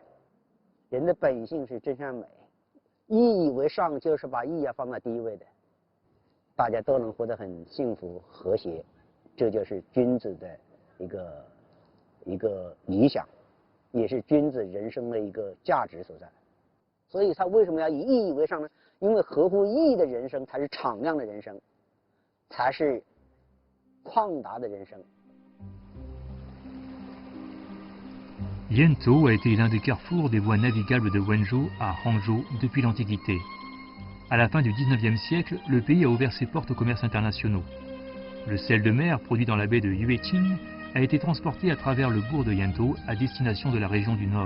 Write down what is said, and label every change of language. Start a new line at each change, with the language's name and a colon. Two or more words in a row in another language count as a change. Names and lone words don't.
Chinese: 人的本性是真善美，义以为上就是把义要放在第一位的，大家都能活得很幸福和谐，这就是君子的一个理想，也是君子人生的一个价值所在。所以他为什么要以义为上呢？因为合乎义的人生才是敞亮的人生，才是旷达的人生。
French: Yantou a été l'un des carrefours des voies navigables de Wenzhou à Hangzhou depuis l'Antiquité. À la fin du XIXe siècle, le pays a ouvert ses portes aux commerces internationaux. Le sel de mer produit dans la baie de Yueqing a été transporté à travers le bourg de Yantou à destination de la région du Nord.